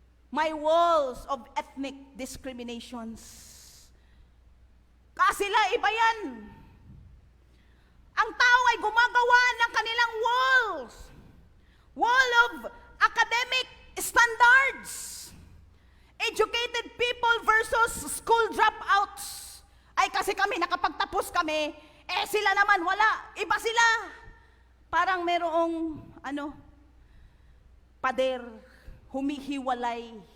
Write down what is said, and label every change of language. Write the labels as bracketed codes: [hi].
[en] My walls of ethnic discriminations. [tl] Kasi sila iba yan. Ang tao ay gumagawa ng kanilang walls. [en] Wall of academic standards. Educated people versus school dropouts. [tl] Ay kasi kami, nakapagtapos kami, sila naman wala. Iba sila. Parang merong, pader, humihiwalay.